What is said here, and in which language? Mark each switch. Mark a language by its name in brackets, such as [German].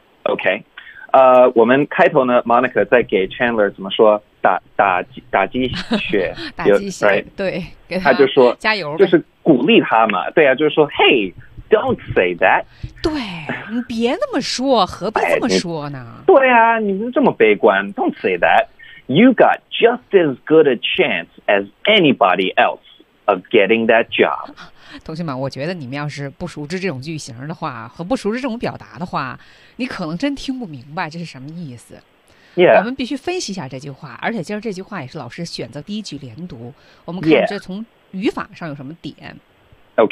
[Chinese] Okay, 我们开头呢 ，Monica 在给 Chandler 怎么说？打鸡血，打鸡血， [English] right? [Chinese] 对，给他就说加油，就是鼓励他嘛，对啊，就是说 ， [English] Hey， don't say that， [Chinese] 对你别那么说，何必这么说呢？对啊，你们这么悲观 ， [English] don't say that， you got just as good a chance as anybody else of getting that job。 [Chinese] 同学们，我觉得你们要是不熟知这种句型的话，和不熟知这种表达的话，你可能真听不明白这是什么意思。 [English] Yeah. [Chinese] 我们必须分析一下这句话，而且今儿这句话也是老师选择第一句连读，我们看这从语法上有什么点。 [English] Yeah.